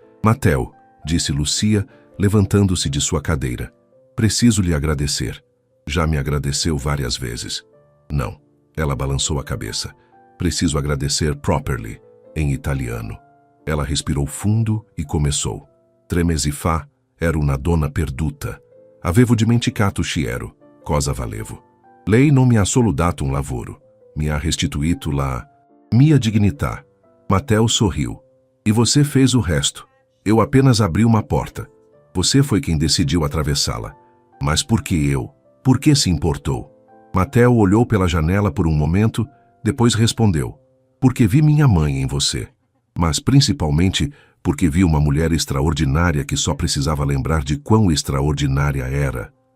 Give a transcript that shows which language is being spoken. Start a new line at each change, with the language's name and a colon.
Portuguese: Matteo, disse Lucia, levantando-se de sua cadeira. Preciso lhe agradecer. Já me agradeceu várias vezes. Não, ela balançou a cabeça. Preciso agradecer properly, em italiano. Ela respirou fundo e começou.
Italian: Tre mesi fa ero una donna perduta. Avevo dimenticato Chiero, cosa valevo. Lei non mi ha solo dato un lavoro, mi ha restituito la mia dignità.
Portuguese: Matteo sorriu. E você fez o resto. Eu apenas abri uma porta. Você foi quem decidiu atravessá-la. Mas por que eu? Por que se importou? Matteo olhou pela janela por um momento, depois respondeu. Porque vi minha mãe em você. Mas principalmente porque vi uma mulher extraordinária que só precisava lembrar de quão extraordinária era.